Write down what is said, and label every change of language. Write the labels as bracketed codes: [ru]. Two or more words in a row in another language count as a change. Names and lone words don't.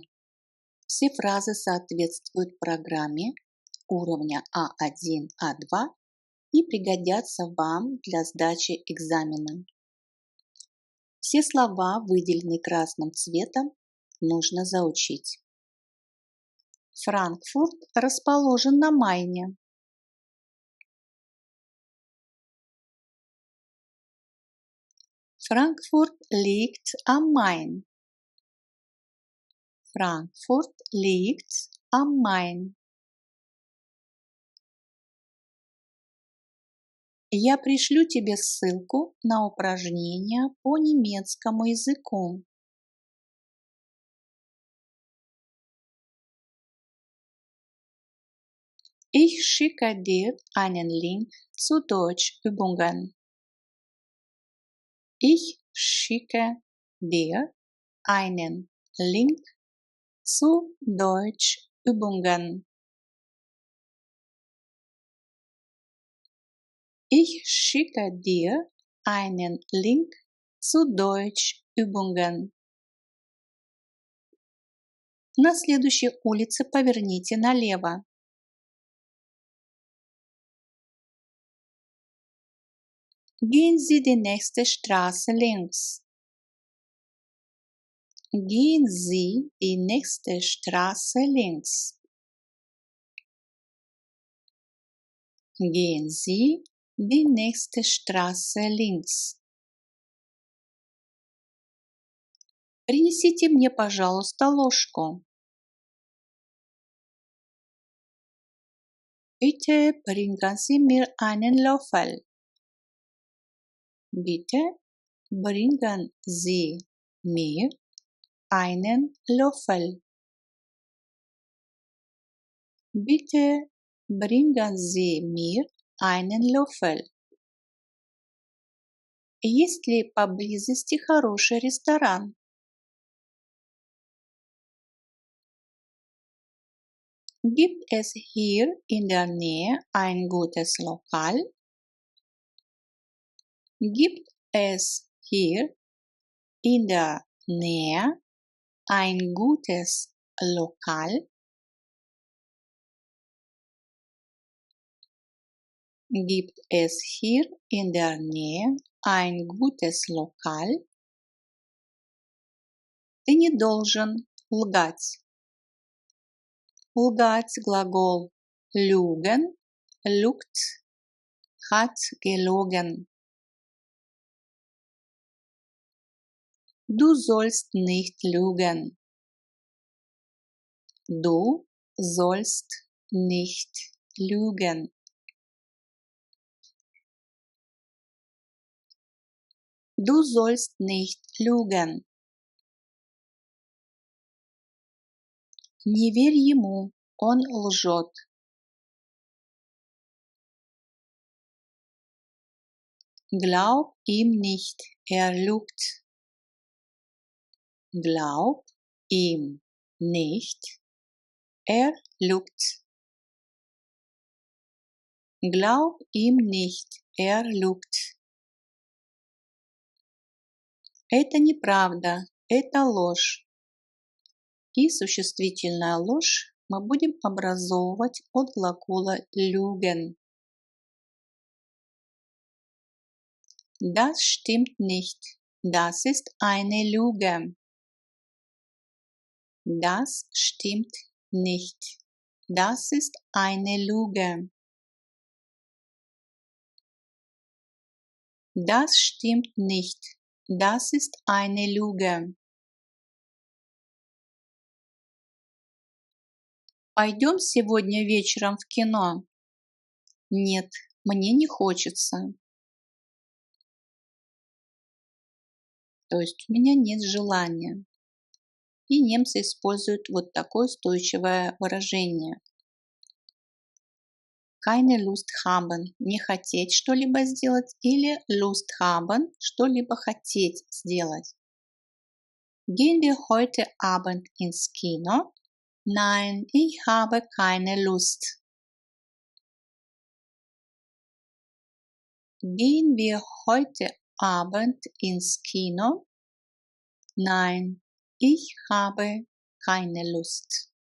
[ru] Все фразы соответствуют программе уровня А1, А2 и пригодятся вам для сдачи экзамена. Все слова, выделенные красным цветом, нужно заучить. Франкфурт расположен на Майне. [de] Frankfurt liegt am Main. Frankfurt liegt am Main. [ru] Я пришлю тебе ссылку на упражнения по немецкому языку. [de] Ich schicke dir einen Link zu Deutschübungen. Ich schicke dir einen Link zu Deutschübungen. Ich schicke dir einen Link zu Deutschübungen. [ru] На следующей улице поверните налево. [de] Gehen Sie die nächste Straße links. Gehen Sie die nächste Straße links. Gehen Sie die nächste Straße links. [ru] Принесите мне, пожалуйста, ложку. [de] Bitte bringen Sie mir einen Löffel. Bitte bringen Sie mir einen Löffel. Bitte bringen Sie mir einen Löffel. [ru] Есть ли поблизости хороший ресторан? [de] Gibt es hier in der Nähe ein gutes Lokal? Gibt es hier in der Nähe ein gutes Lokal? Gibt es hier in der Nähe ein gutes Lokal? [ru] Ты не должен лгать. Лгать глагол [de] lügen, lügt, hat gelogen. Du sollst nicht lügen. Du sollst nicht lügen. Du sollst nicht lügen. [ru] Не верь ему, он лжет. [de] Glaub ihm nicht, er lügt. Glaub ihm nicht, er lügt. Glaub ihm nicht, er lügt. [ru] Это неправда, это ложь. И существительная ложь мы будем образовывать от глагола lügen. [de] Das stimmt nicht. Das ist eine Lüge. Das stimmt nicht. Das ist eine Lüge. Das stimmt nicht. Das ist eine Lüge. [ru] Пойдем сегодня вечером в кино? Нет, мне не хочется. То есть у меня нет желания. И немцы используют вот такое устойчивое выражение. [de] Keine Lust haben, [ru] не хотеть что-либо сделать, или [de] Lust haben, [ru] что-либо хотеть сделать. [de] Gehen wir heute Abend ins Kino? Nein, ich habe keine Lust. Gehen wir heute Abend ins Kino? Nein, ich habe keine Lust.